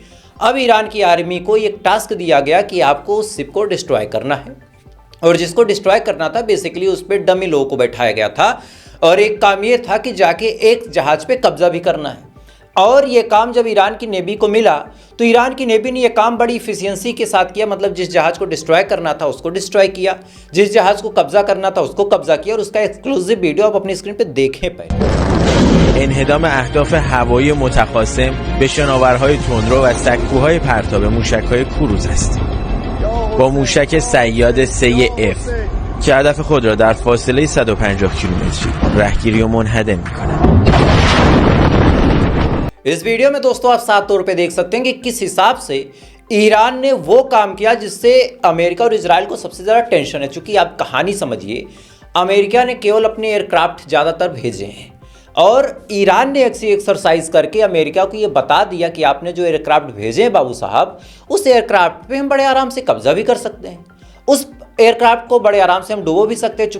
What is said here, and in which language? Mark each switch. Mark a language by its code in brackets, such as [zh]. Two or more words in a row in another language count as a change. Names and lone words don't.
[hi] अब ईरान की आर्मी को एक टास्क दिया गया कि आपको उस शिप को डिस्ट्रॉय करना है, और जिसको डिस्ट्रॉय करना था बेसिकली उस पर डमी लोगों को बैठाया गया था, और एक काम ये था कि जाके एक जहाज़ पे कब्जा भी करना है। और ये काम जब ईरान की नेवी को मिला तो ईरान की नेवी ने ये काम बड़ी इफिशियंसी के साथ किया, मतलब जिस जहाज़ को डिस्ट्रॉय करना था उसको डिस्ट्रॉय किया, जिस जहाज़ को कब्जा करना था उसको कब्जा किया, और उसका एक्सक्लूसिव वीडियो आप अपनी स्क्रीन पे देखें पाए। [fa] انهدام اهداف هوایی متخاصم به شناورهای تندرو و سکوهای پرتاب موشک‌های کروز است. با موشک صیاد 3F که هدف خود را در فاصله 150 کیلومتری رهگیری و منهدم می‌کنند. [hi] इस वीडियो में दोस्तों आप साफ तौर पे देख सकते हैं कि किस हिसाब से ईरान ने वो काम किया जिससे अमेरिका और इजराइल को सबसे ज़्यादा टेंशन है। चूंकि आप कहानी समझिए, अमेरिका ने केवल अपने एयरक्राफ्ट ज़्यादातर भेजे हैं और ईरान ने ऐसी एक्सरसाइज करके अमेरिका को ये बता दिया कि आपने जो एयरक्राफ्ट भेजे हैं बाबू साहब, उस एयरक्राफ्ट पे हम बड़े आराम से कब्जा भी कर सकते हैं, उस एयरक्राफ्ट को बड़े आराम से हम डुबो भी सकते हैं।